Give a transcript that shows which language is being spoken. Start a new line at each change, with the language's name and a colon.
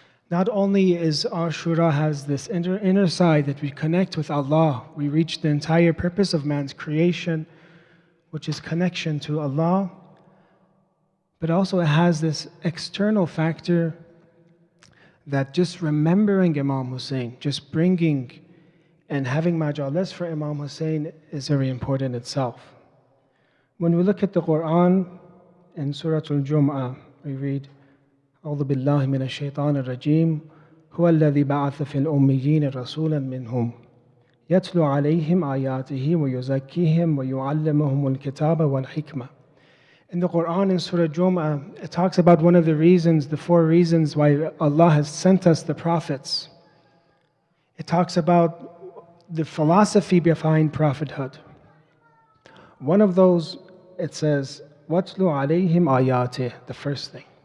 English: Not only is Ashura has this inner side that we connect with Allah, we reach the entire purpose of man's creation, which is connection to Allah, but also it has this external factor that just remembering Imam Hussain, just bringing and having majalis for Imam Hussain is very important itself. When we look at the Quran in Surah Al-Jum'ah, we read,
Arabic: أعوذ بالله من الشيطان الرجيم هو الذي بعث في الأميين رسولا منهم يتلو عليهم آياته ويزكيهم ويعلمهم الكتاب والحكمة.
English: In the Quran in Surah Jum'ah, it talks about one of the reasons, the 4 reasons why Allah has sent us the prophets. It talks about the philosophy behind prophethood. One of those, it says,
Arabic: وَاتْلُ عَلَيْهِمْ آيَاتِهِ,
English: the first thing.